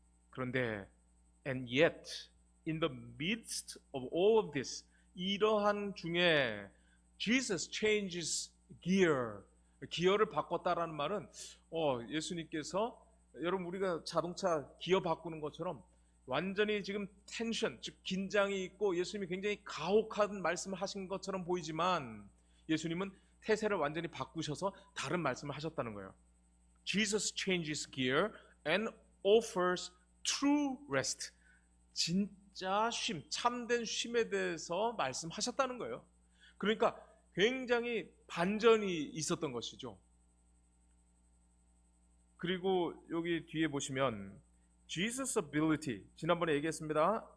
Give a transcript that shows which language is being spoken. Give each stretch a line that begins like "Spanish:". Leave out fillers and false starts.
Korean: 그런데
English: and yet in the midst of all of this,
Korean: 이러한 중에
English: Jesus changes gear,
Korean: 기어를 바꿨다라는 말은 예수님께서 여러분 우리가 자동차 기어 바꾸는 것처럼 완전히 지금 텐션, 즉 긴장이 있고 예수님이 굉장히 가혹한 말씀을 하신 것처럼 보이지만 예수님은 태세를 완전히 바꾸셔서 다른 말씀을 하셨다는 거예요.
English: Jesus changes gear and offers true rest.
Korean: 진짜 쉼, 참된 쉼에 대해서 말씀하셨다는 거예요. 그러니까 굉장히 반전이 있었던 것이죠. 그리고 여기 뒤에 보시면
English: Jesus ability,
Korean: 지난번에 얘기했습니다.